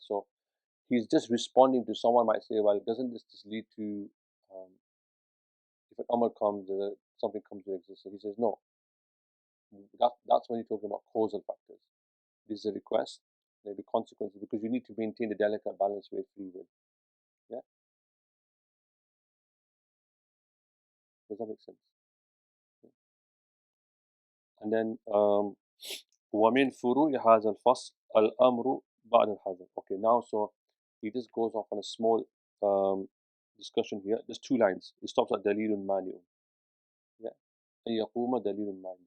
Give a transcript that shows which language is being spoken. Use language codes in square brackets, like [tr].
[en] So he's just responding to someone might say, well, doesn't this just lead to um, if an amr comes, something comes into existence? He says no. That's when you're talking about causal factors. This is a request, maybe consequences, because you need to maintain the delicate balance with free will. Yeah, does that make sense? Yeah. And then [ar] ومن فروع هذا الفصل الأمر بعد الحظر. [en] Okay, now so he just goes off on a small um, discussion here. There's two lines. It stops at [ar] دليل مانع. Yeah, أن يقوم دليل مانع.